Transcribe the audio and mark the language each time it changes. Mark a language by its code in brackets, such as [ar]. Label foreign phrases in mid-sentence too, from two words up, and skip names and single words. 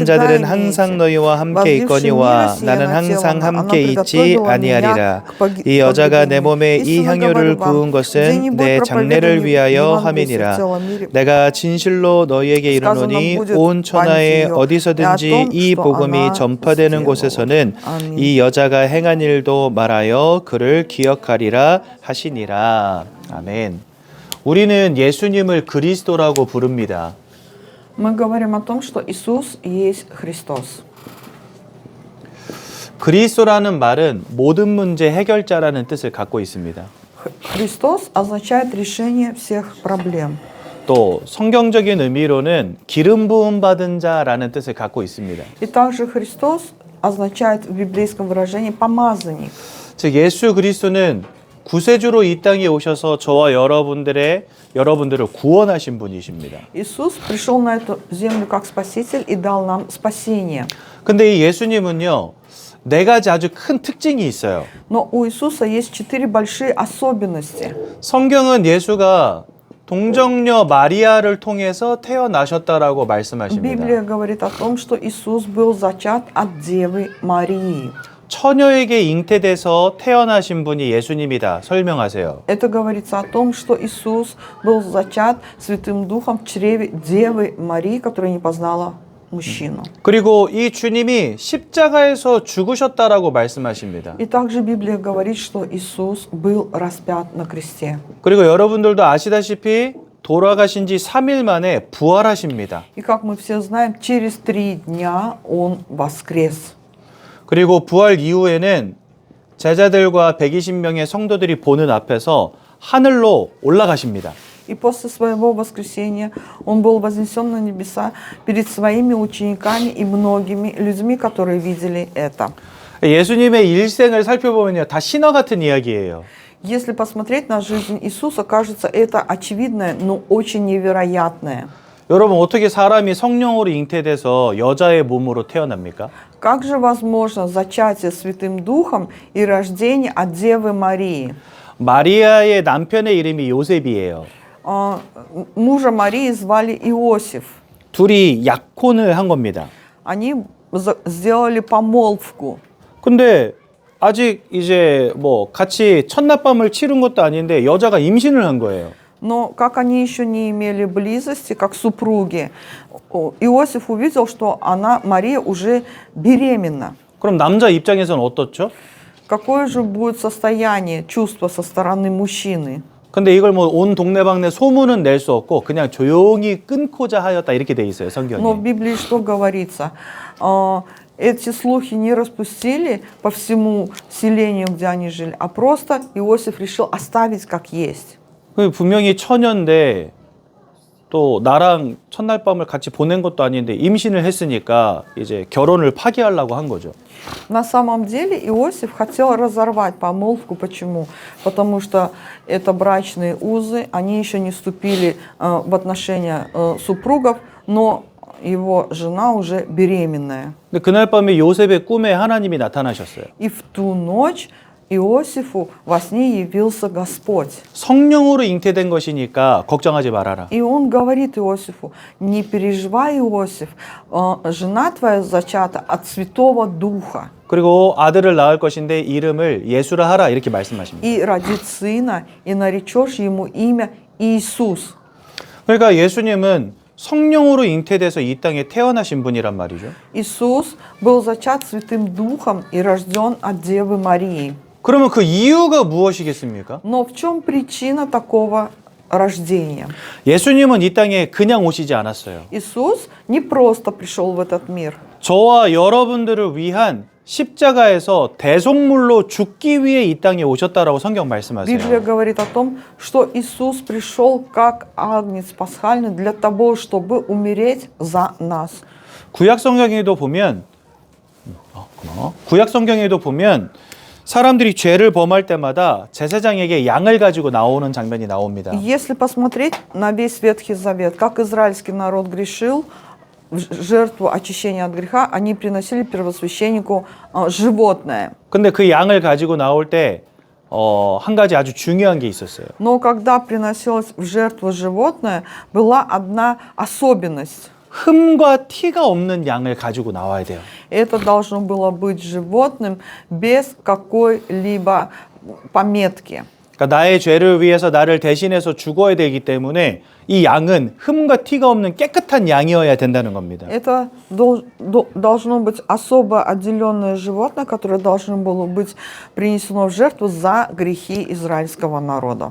[ko] 자들은 항상 너희와 함께 있거니와 나는 항상 함께 있지 아니하리라 이 여자가 내 몸에 이 향유를 부은 것은 내 장례를 위하여 함이니라 내가 진실로 너희에게 이르노니 온 천하에 어디서든지 이 복음이 전파되는 곳에서는 이 여자가 행한 일도 말하여 그를 기억하리라 하시니라. 아멘. 우리는 예수님을 그리스도라고 부릅니다. [ru] Мы говорим о том, что Иисус есть Христос. [ko] 그리스도라는 말은 모든 문제 해결자라는 뜻을 갖고 있습니다. [ru] Христос означает решение всех проблем. [ko] 또 성경적인 의미로는 기름 부음 받은 자라는 뜻을 갖고 있습니다. [ru] И также Христос означает в библейском выражении помазанник. [ko] 즉 예수 그리스도는 구세주로 이 땅에 오셔서 저와 여러분들을 구원하신 분이십니다. [ru] Иисус пришел на эту землю как Спаситель и дал нам спасение. [ko] 근데 이 예수님은요, 네 가지 아주 큰 특징이 있어요. [ru] Но у Иисуса есть 4 большие особенности. [ko] 성경은 예수가 동정녀 마리아를 통해서 태어나셨다라고 말씀하십니다. [ru] Библия говорит о том, что Иисус был зачат от Девы Марии. [ko] 처녀에게 잉태돼서 태어나신 분이 예수님이다. 설명하세요. [ru] Это говорится о том, что Иисус был зачат Святым Духом в чреве Девы Марии, которая не познала мужчину. [ko] 그리고 이 주님이 십자가에서 죽으셨다라고 말씀하십니다. [ru] И также Библия говорит, что Иисус был распят на кресте. [ko] 그리고 여러분들도 아시다시피 돌아가신 지 3일 만에 부활하십니다. [ru] И как мы все знаем, через 3 дня Он воскрес. [ko] 그리고 부활 이후에는 제자들과 120명의 성도들이 보는 앞에서 하늘로 올라가십니다. [ru] И после своего воскресения он был вознесен на небеса перед своими учениками и многими людьми, которые видели это. [ko] 예수님의 일생을 살펴보면요, 다 신화 같은 이야기예요. [ru] Если посмотреть на жизнь Иисуса, кажется, это очевидное, но очень невероятное. [ko] 여러분, 어떻게 사람이 성령으로 잉태돼서 여자의 몸으로 태어납니까? [ru] Как же возможно зачатие Святым Духом и рождение от Девы Марии? [ko] 마리아의 남편의 이름이 요셉이에요. [ru] Мужа Марии звали Иосиф. [ko] 둘이 약혼을 한 겁니다. [ru] Они сделали помолвку. [ko] 근데 아직 이제 뭐 같이 첫날밤을 치른 것도 아닌데 여자가 임신을 한 거예요. [ru] Но как они еще не имели близости, как супруги, Иосиф увидел, что Мария уже беременна. [ko] 그럼 남자 입장에서는 어떻죠? [ru] Какое же будет состояние, чувство со стороны мужчины? [ko] 근데 이걸 뭐 온 동네방네 소문은 낼 수 없고 그냥 조용히 끊고자 하였다 이렇게 돼 있어요, 성경에. [ru] Но в Библии что говорится? Эти слухи не распустили по всему селению, где они жили, а просто Иосиф решил оставить как есть. [ko] 분명히 처녀인데 또 나랑 첫날 밤을 같이 보낸 것도 아닌데 임신을 했으니까 이제 결혼을 파기하려고 한 거죠. [ru] На самом деле Иосиф хотел разорвать помолвку. Почему? Потому что это брачные узы, они еще не вступили в отношения супругов, но его жена уже беременная. [ko] 근데 그날 밤에 요셉의 꿈에 하나님이 나타나셨어요. [ru] И в ту ночь Иосифу во сне явился Господь. [ko] 성령으로 잉태된 것이니까 걱정하지 말아라. [ru] И он говорит Иосифу: не переживай, Иосиф, жена твоя зачата от Святого Духа. [ko] 그리고 아들을 낳을 것인데 이름을 예수라 하라 이렇게 말씀하십니다. [ru] И родит сына, и наречешь ему имя Иисус. [ko] 그러니까 예수님은 성령으로 잉태돼서 이 땅에 태어나신 분이란 말이죠. [ru] Иисус был зачат Святым Духом и рожден от Девы Марии. [ko] 그러면 그 이유가 무엇이겠습니까? [ru] Но в чем причина такого рождения? [ko] 예수님은 이 땅에 그냥 오시지 않았어요. [ru] Иисус не просто пришел в этот мир. [ko] 저와 여러분들을 위한 십자가에서 대속물로 죽기 위해 이 땅에 오셨다라고 성경 [ru] Библия [ko] 말씀하세요. [ru] говорит о том, что Иисус пришел как агнец пасхальный для того, чтобы умереть за нас. [ko] 구약 성경에도 보면 사람들이 죄를 범할 때마다 제사장에게 양을 가지고 나오는 장면이 나옵니다. [ru] Если посмотреть на весь Ветхий Завет, как израильский народ грешил, в жертву очищения от греха они приносили первосвященнику животное. [ko] 근데 그 양을 가지고 나올 때 한 가지 아주 중요한 게 있었어요. [ru] Но когда приносилось в жертву животное, была одна особенность. [ko] 흠과 티가 없는 양을 가지고 나와야 돼요. [ru] Это должно было быть животным без какой-либо пометки. [ko] 그러니까 나의 죄를 위해서 나를 대신해서 죽어야 되기 때문에 이 양은 흠과 티가 없는 깨끗한 양이어야 된다는 겁니다. [ru] Это должно быть особо отделенное животное, которое должно было быть принесено в жертву за грехи израильского народа.